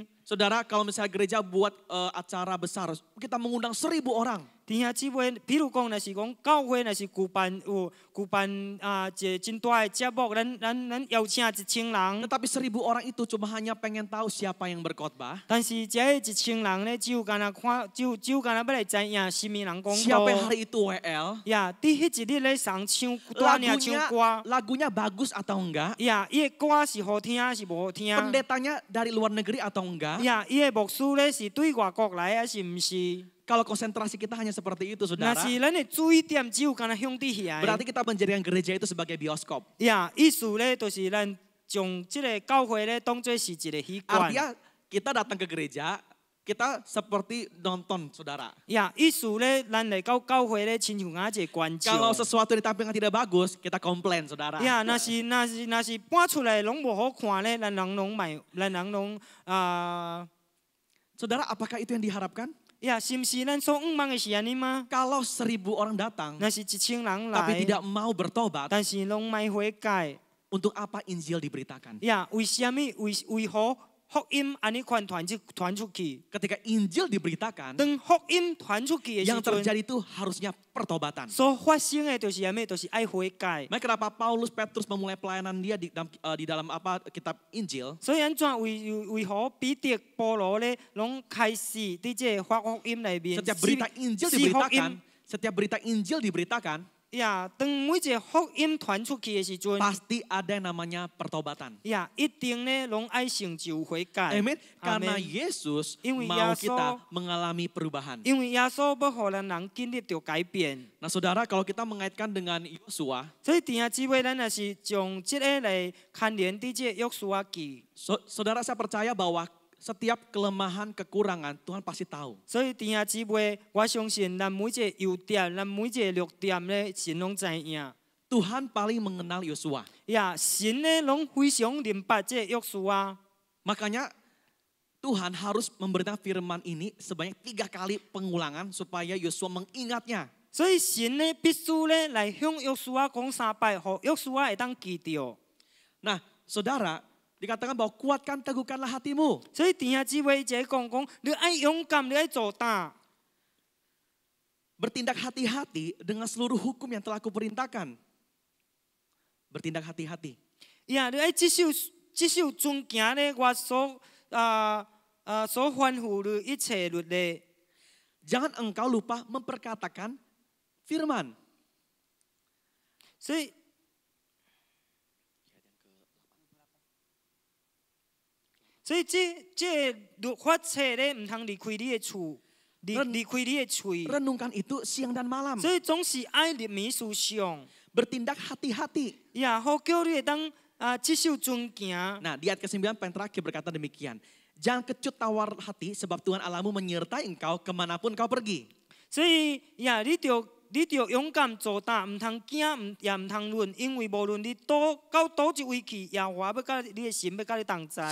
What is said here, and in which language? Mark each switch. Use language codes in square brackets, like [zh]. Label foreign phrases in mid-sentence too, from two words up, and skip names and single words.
[id] Saudara, kalau misalnya gereja buat acara besar, kita mengundang 1000 orang. [nan] 弟兄姊妹，比如讲，若是讲教会，若是举办一个真大的节目，咱邀请1000人， [id] Tetapi 1000 orang itu cuma hanya pengen tahu siapa yang berkhotbah, [nan] 但是这1000人咧，只有干那看，只有干那要来知影什么人讲 [id] siapa yang [nan] 道。 [id] hari itu WL, [nan] 伫迄一日咧上唱大领唱歌， [id] lagunya bagus atau enggak, [nan] 伊的歌是好听是无好听？ [id] pendetanya dari luar negeri atau enggak. [nan] 伊的牧师咧是对外国来还是毋是？ [id] Kalau konsentrasi kita hanya seperti itu, [nan] 若 [id] saudara, [nan] 是咱的注意点只有干那向伫遐。 [id] berarti kita menjadikan gereja itu sebagai bioskop. [nan] 意思咧，就是咱将即个教会咧当做是一个戏馆。 [id] Artinya kita datang ke gereja kita seperti nonton saudara. [nan] 呀，意思咧，咱来到教会咧，亲像一个观众。 [id] Kalau sesuatu yang ditampilkan tidak bagus, kita komplain saudara. [nan] 呀，若是搬出来拢无好看咧，咱人拢卖，咱人拢 [id] Saudara, apakah itu yang diharapkan? [nan] 呀，是毋是咱所仰望的是安尼吗？ [id] Kalau 1000 orang datang, [nan] 若是1000人 [id] tapi [nan] 来， [id] tidak mau bertobat, [nan] 但是拢卖悔改。 [id] untuk apa Injil diberitakan? [nan] 呀，为什么为何福音安尼传出去？ [id] Ketika Injil diberitakan, [nan] 当福音传出去的时 [id] yang [nan] 阵， [id] terjadi itu harusnya pertobatan. [nan] 所发生的就是什么？就是爱悔改。 [id] Makanya kenapa Paulus Petrus memulai pelayanan dia di dalam apa kitab Injil? [nan] 所以安怎为何彼得、保罗咧，拢开始伫这发福音内面， [id] Setiap berita Injil [nan] 是福 [id] diberitakan, [nan] 音 [id] setiap berita Injil diberitakan, [nan] 呀，当每一个福音传出去的时阵， [id] pasti ada yang namanya pertobatan. [nan] 呀，一定咧拢爱成就悔改。 [id] Amin. Karena Amin. Yesus [nan] 因为 [id] mau [nan] 耶稣 [id] kita mengalami perubahan. [nan] 因为耶稣要互咱人经历着改变， [id] Nah saudara, kalau kita mengaitkan dengan Yosua, [nan] 所以弟兄姊妹，咱若是将这个来牵连伫这约书亚记。 [id] saudara saya percaya bahwa setiap kelemahan, kekurangan Tuhan pasti tahu. [nan] 所以弟兄姊妹，我相信咱每一个优点，咱每一个弱点咧，神拢知影。 [id] Tuhan paling mengenal Yosua. [nan] 呀，神咧拢非常明白这约书亚。 [id] Makanya Tuhan harus memberikan firman ini sebanyak 3 kali pengulangan supaya Yosua mengingatnya. [nan] 所以神咧必须咧来向约书亚讲3摆，互约书亚会当记着。 [id] Nah saudara, dikatakan bahwa kuatkan teguhkanlah hatimu. [nan] 所以弟兄姊妹一讲，你爱勇敢，你爱做胆。 [id] Bertindak hati-hati dengan seluruh hukum yang telah kuperintahkan. Bertindak hati-hati. [nan] 呀，你爱接受遵行咧我所所吩咐的一切律例。 [id] Jangan engkau lupa memperkatakan firman. [nan] 所以，这律法册咧，唔通离开你的厝，离开你的嘴。 [id] Renungkan itu siang dan malam. [nan] 所以总是爱入眠思想。 [id] Bertindak hati-hati. [nan] 呀，好叫你会当接受遵行。 [id] Nah di ayat ke-9 yang terakhir berkata demikian. Jangan kecut tawar hati sebab Tuhan Allahmu menyertai engkau kemanapun kau pergi. [nan] 所以呀，你着勇敢做胆，唔通惊，也唔通论，因为无论你到一位去，耶和华要甲你的神要甲你同在。